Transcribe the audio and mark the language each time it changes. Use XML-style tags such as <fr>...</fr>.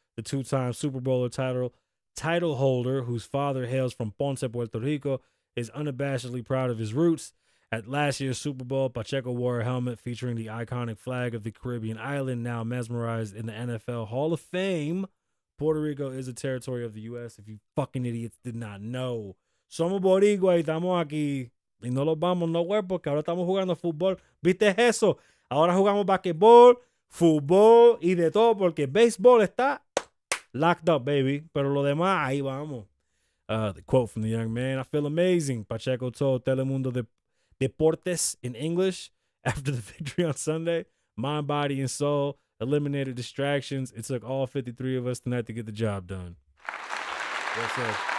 <en>The two-time Super Bowl title holder, whose father hails from Ponce, Puerto Rico, is unabashedly proud of his roots. At last year's Super Bowl, Pacheco wore a helmet featuring the iconic flag of the Caribbean island, now mesmerized in the NFL Hall of Fame. Puerto Rico is a territory of the U.S., if you fucking idiots did not know.</en> <es>Somos boricua y estamos aquí. Y no los vamos</es> <en>nowhere</en> <es>porque ahora estamos jugando fútbol. ¿Viste eso? Ahora jugamos basquetbol, fútbol y de todo porque béisbol está</es> <en>locked up, baby.</en> <es>Pero lo demás, ahí vamos.</es> <en>The quote from the young man, I feel amazing, Pacheco told Telemundo Deportes in English after the victory on Sunday. Mind, body, and soul eliminated distractions. It took all 53 of us tonight to get the job done. Well said.</en>